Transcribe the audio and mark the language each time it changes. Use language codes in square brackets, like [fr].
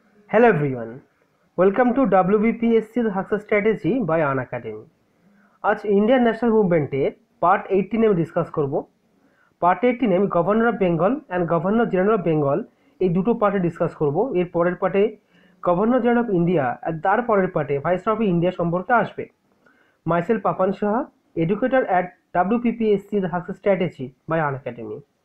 [en] Hello everyone, welcome to WBPSC the Success Strategy by An Academy। [bn] আজ Indian national মুভমেন্টের part 18 আমি discuss করব। Part 18 আমি governor of Bengal and governor general of Bengal এই দুটো পার্টে discuss করব। এর পরের পার্টে গভর্নর জেনারেল অফ ইন্ডিয়া আর তার পরের পার্টে ভাইসরয় অফ ইন্ডিয়া সম্পর্কে আসবে। [en] Myself Papan Saha, educator at WPPSC the Success Strategy by An Academy।